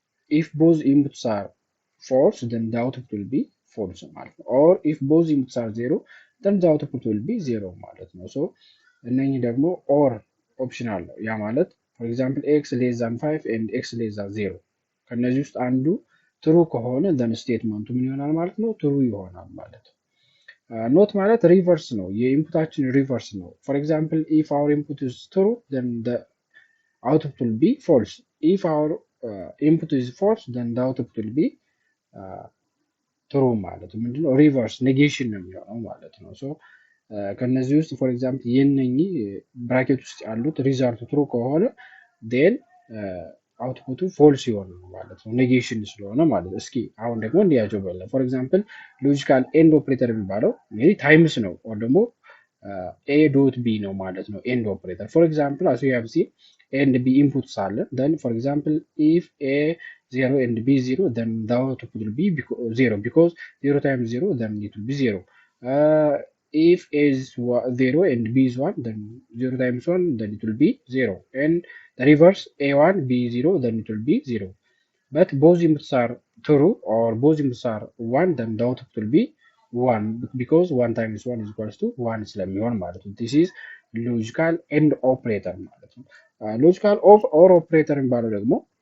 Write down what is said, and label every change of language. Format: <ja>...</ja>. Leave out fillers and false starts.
<en>ኢፍ ቦዝ ኢንፑትስ አር ፎልስ then the output will be false</en> <am>ማለት ነው።</am> <en>ኦር ኢፍ ቦዝ ኢንፑትስ አር ዜሮ then the output will be zero ማለት ነው።</en> <am>እነኚህ ደግሞ</am> <en>ኦር ኦፕሽናል</en> <am>ነው። ያ ማለት</am> <en>for example x less than 5 and x less than 0</en> <am>ከነዚህ ውስጥ አንዱ</am> <en>ትሩ</en> <am>ከሆነ</am> <en>then</en> <am>ስቴትመንቱ ምን ይሆናል ማለት ነው?</am> <en>ትሩ</en> <am>ይሆናል ማለት ነው።</am> <en>ኖት ማለት ሪቨርስ ነው።</en> <am>የኢንፑታችን ሪቨርስ ነው።</am> <en>for example if our input is true then the output will be false. If our input is false then the output will be ትሩ</en> <am>ማለት ነው። ምንድነው? ሪቨርስ ኔጌሽን ነው የሚሆነው ማለት ነው። ከነዚህ ውስጥ</am> <en>ፎር ኤግዛምፕል</en> <am>የነኚህ ብራኬት ውስጥ ያሉት ሪዛልቱ ትሩ ከሆነ ዴን አውትፑቱ ፎልስ ይሆናል ማለት ነው፣ ኔጌሽን ስለሆነ ማለት ነው። እስኪ አሁን ደግሞ እንዲያቸው በለ ፎር ኤግዛምፕል</am> <en>ሎጂካል ኤንድ ኦፕሬተር</en> <am>የሚባለው እንግዲህ ታይምስ ነው ኦር ደግሞ</am> <en>ኤ ዶት ቢ</en> <am>ነው ማለት ነው።</am> <en>ኤንድ ኦፕሬተር ፎር ኤግዛምፕል አስ ዩ ሃቭ ሲን ኤንድ ቢ ኢንፑትስ አለ then for example if a 0 and b 0 then the output will be 0 because 0 times 0 then it will be 0. If a is 0 and b is 1 then 0 times 1 then it will be 0 and the reverse a1 b0 then it will be 0. But both inputs are true or both inputs are 1 then the output will be 1 because 1 times 1 is equals to 1</en> <am>ስለሚሆን ማለት ነው።</am> <en>this is logical and operator ማለት ነው። ሎጂካል ኦፍ ኦር ኦፕሬተር</en> <am>የሚባለው ደግሞ</am>